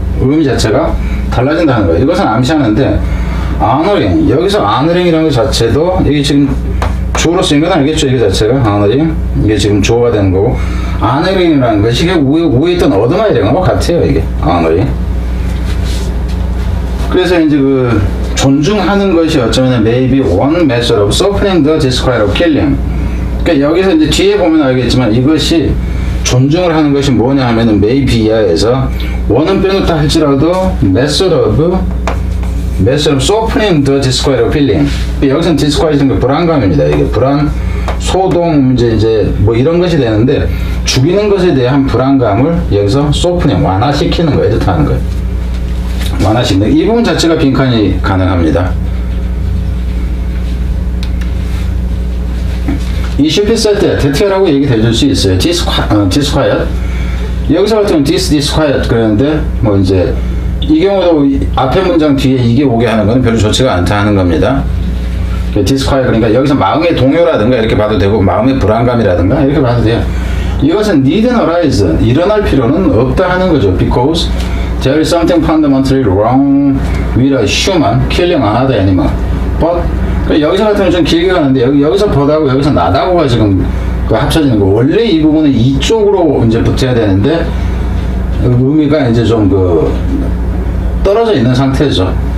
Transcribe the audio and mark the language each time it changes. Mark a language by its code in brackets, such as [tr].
[ko] 의미 자체가 달라진다 하는 거예요. 이것은 암시하는데 honoring, 여기서 honoring이라는 것 자체도 이게 지금 주어로 쓰인 건 알겠죠? 이게 자체가 honoring, 이게 지금 주어가 되는 거고 honoring이라는 것이 이게 위에 있던 얻어마이랑하고 같아요. 이게 honoring. 그래서 이제 그 존중하는 것이 어쩌면 [en] maybe one method of softening the disquiet of killing. [ko] 그러니까 여기서 이제 뒤에 보면 알겠지만 이것이 존중을 하는 것이 뭐냐 하면은 maybe야에서 원은 빼놓다 할지라도 [en] method of softening the disquiet of feeling. [ko] 여기서는 disquiet은 불안감입니다. 이게 불안, 소동, 이제 뭐 이런 것이 되는데 죽이는 것에 대한 불안감을 여기서 softening, 완화시키는 거예요. 이렇게 하는 거예요. 완화시키는 이 부분 자체가 빈칸이 가능합니다. 이 슈피세트, 대퇴라고 얘기해줄 수 있어요. disquiet. 여기서 같은 경우는 disquiet 그랬는데 뭐 이제 이 경우도 앞에 문장 뒤에 이게 오게 하는 건 별로 좋지가 않다 하는 겁니다. disquiet 그러니까 여기서 마음의 동요라든가 이렇게 봐도 되고 마음의 불안감이라든가 이렇게 봐도 돼요. 이것은 [en] needn't arise, [ko] 일어날 필요는 없다 하는 거죠. [en] Because there is something fundamentally wrong with a human killing another animal. [ko] But 여기서 같은 경우는 좀 길게 가는데 여기서 보다고 여기서 나다고가 지금 합쳐지는 거. 원래 이 부분은 이쪽으로 이제 붙어야 되는데 의미가 이제 좀 떨어져 있는 상태죠.